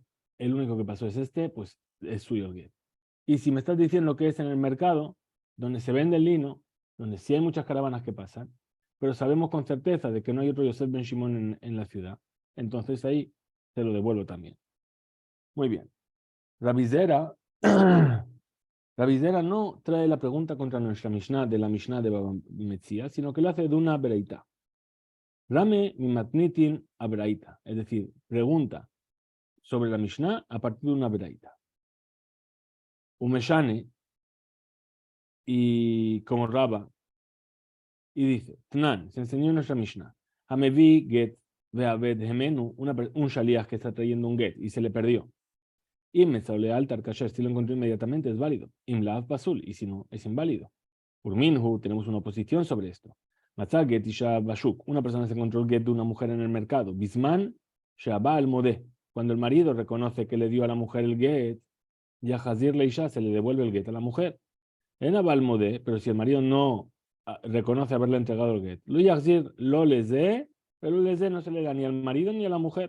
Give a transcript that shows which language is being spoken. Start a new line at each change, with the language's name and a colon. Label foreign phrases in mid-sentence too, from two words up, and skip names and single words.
Spanish: El único que pasó es este, pues es suyo el get. Y si me estás diciendo que es en el mercado, donde se vende el lino, donde sí hay muchas caravanas que pasan, pero sabemos con certeza de que no hay otro Yosef Ben Shimon en la ciudad, entonces ahí te lo devuelvo también. Muy bien. Rabizera, Rabizera no trae la pregunta contra nuestra Mishnah de la Mishnah de Baba Metzia, sino que lo hace de una bereita.
Aramaic: רמי מתניתין אברייתא,
Spanish: es decir, pregunta sobre la Mishnah a partir de una bereita. Umeshane, y como Raba, y dice, Tnan, se enseñó en nuestra Mishnah,
Hebrew: המביא גט ואבד ממנו,
Spanish: un shaliach que está trayendo un get y se le perdió. Y me sale
Hebrew: לאלתר כשר,
Spanish: si lo encontró inmediatamente es válido.
Hebrew: ואם לאו פסול,
Spanish: y si no, es inválido. Urminhu, tenemos una oposición sobre esto.
Hebrew: מצא גט אשה בשוק,
Spanish: una persona se encontró el get de una mujer en el mercado.
Hebrew: בזמן שהבעל מודה,
Spanish: cuando el marido reconoce que le dio a la mujer el get,
Hebrew: יחזיר לאשה
Spanish: se le devuelve el get a la mujer.
Hebrew: אין הבעל מודה,
Spanish: pero si el marido no reconoce haberle entregado el get,
Hebrew: לא יחזיר לא לזה,
Spanish: pero les dé no se le da ni al marido ni a la mujer.